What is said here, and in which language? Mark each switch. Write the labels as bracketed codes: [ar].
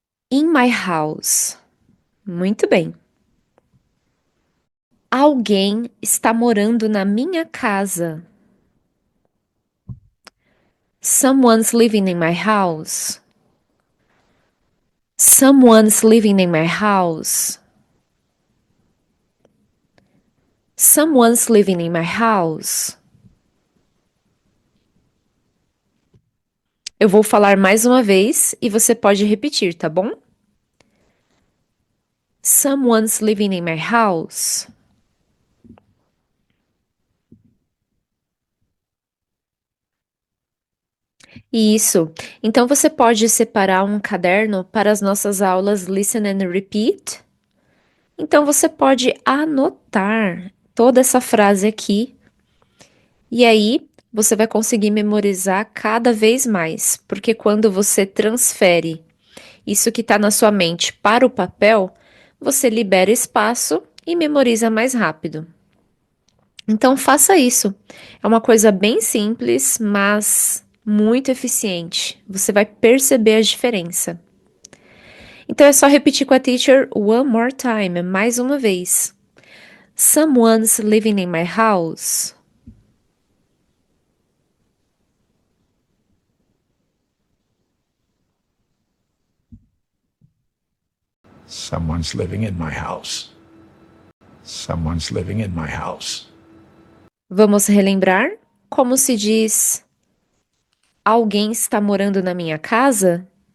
[en] In my house. [pt] Muito bem. Alguém está morando na minha casa. [en] Someone's living in my house. Someone's living in my house. Someone's living in my house. [pt] Eu vou falar mais uma vez e você pode repetir, tá bom? [en] Someone's living in my house. [pt] Isso. Então você pode separar um caderno para as nossas aulas [en] Listen and Repeat. [pt] Então você pode anotar toda essa frase aqui e aí você vai conseguir memorizar cada vez mais, porque quando você transfere isso que está na sua mente para o papel, você libera espaço e memoriza mais rápido. Então faça isso. É uma coisa bem simples, mas muito eficiente. Você vai perceber a diferença. Então é só repetir com a teacher [en] one more time, [pt] mais uma vez. [en] Someone's living in my house. Someone's living in my house. Someone's living in my house. [pt] Vamos relembrar como se diz alguém está morando na minha casa?